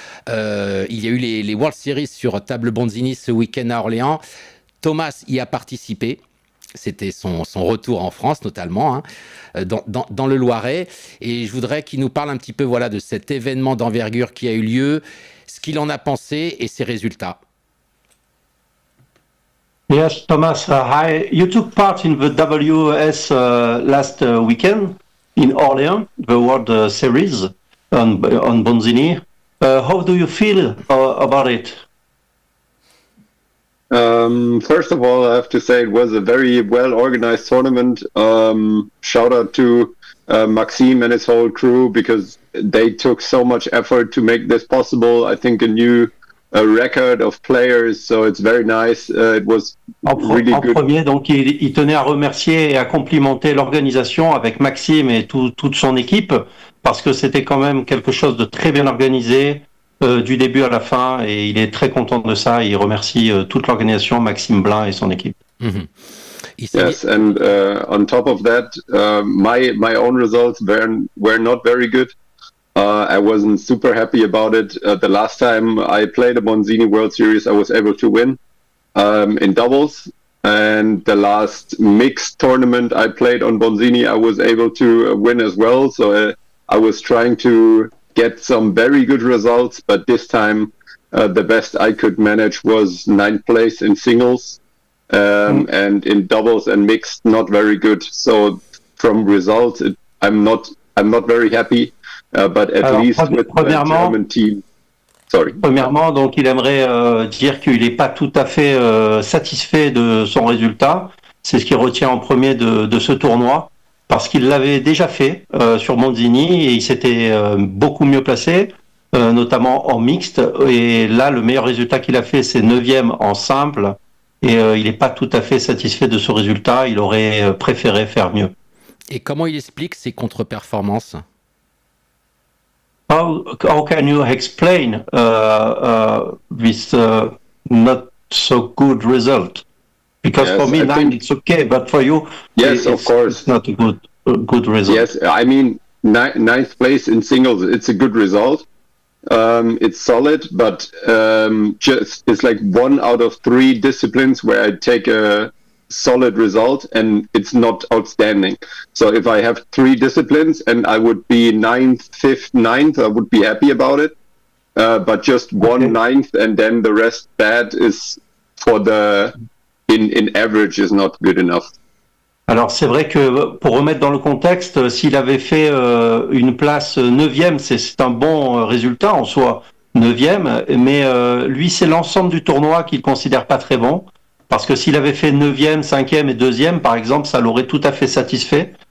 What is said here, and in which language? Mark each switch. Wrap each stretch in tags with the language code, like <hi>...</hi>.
<fr>Il y a eu les World Series sur table Bonzini ce week-end à Orléans. Thomas y a participé. C'était son retour en France, notamment, dans le Loiret. Et je voudrais qu'il nous parle un petit peu de cet événement d'envergure qui a eu lieu, ce qu'il en a pensé et ses résultats.</fr> <en>Yes, Thomas, hi. You took part in the WS last weekend in Orléans, the World Series on Bonzini. How do you feel about it? First of all, I have to say it was a very well-organized tournament. Shout out to Maxime and his whole crew because they took so much effort to make this possible. I think a new record of players, so it's very nice. It was really good. En premier, donc il tenait à remercier et à complimenter l'organisation avec Maxime et toute son équipe parce que c'était quand même quelque chose de très bien organisé. Du début à la fin, et il est très content de ça. Il remercie toute l'organisation, Maxime Blin et son équipe. Mm-hmm. Yes, and on top of that, my own results were not very good. I wasn't super happy about it. The last time I played a Bonzini World Series, I was able to win in doubles. And the last mixed tournament I played on Bonzini, I was able to win as well. So I was trying to get some very good results, but this time the best I could manage was 9th place in singles. and in doubles and mixed, not very good. So from results, I'm not very happy, but at least with the German team. Sorry.</en> <fr>Premièrement, donc il aimerait dire qu'il n'est pas tout à fait satisfait de son résultat. C'est ce qu'il retient en premier de ce tournoi, parce qu'il l'avait déjà fait sur Monzini et il s'était beaucoup mieux placé, notamment en mixte. Et là, le meilleur résultat qu'il a fait, c'est 9e en simple. Et il n'est pas tout à fait satisfait de ce résultat. Il aurait préféré faire mieux. Et comment il explique ses contre-performances?</fr> <en>How can you explain this not so good result? Because for me, 9 it's okay, but for you, yes, of course, it's not a good result. Yes, I mean, ninth place in singles, it's a good result. It's solid, but just it's like 1 out of 3 disciplines where I take a solid result, and it's not outstanding. So if I have 3 disciplines and I would be 9th, 5th, 9th, I would be happy about it. But just 1 9th and then the rest bad is for the in average is not good enough.</en> <fr>Alors c'est vrai que pour remettre dans le contexte, s'il avait fait une place 9e, c'est un bon résultat en soi, 9e, mais lui c'est l'ensemble du tournoi qu'il considère pas très bon. Parce que s'il avait fait 9e, 5e et 2e, par exemple, ça l'aurait tout à fait satisfait.</fr>